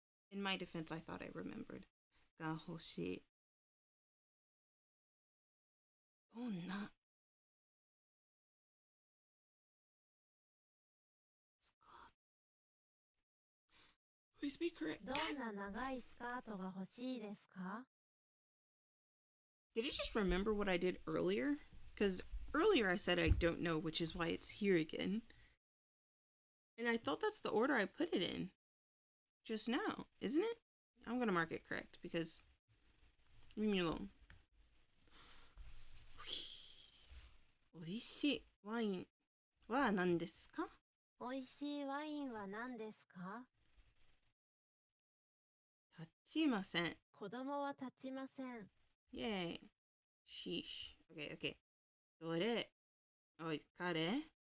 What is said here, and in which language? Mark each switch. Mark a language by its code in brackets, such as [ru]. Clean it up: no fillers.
[en] In my defense, I thought I remembered. [ja] が欲しい。どんなスカート [en] Please be correct. [ja] どんな長いスカートが欲しいですか？ [en] Did it just remember what I did earlier? Because earlier I said I don't know, which is why it's here again. And I thought that's the order I put it in just now, isn't it? I'm gonna mark it correct because leave me alone. [ja] おいしいワインは何ですか？美味しいワインは何ですか？立ちません。子供は立ちません。 [en] Yay. Sheesh. Okay. [ja] どれおい、彼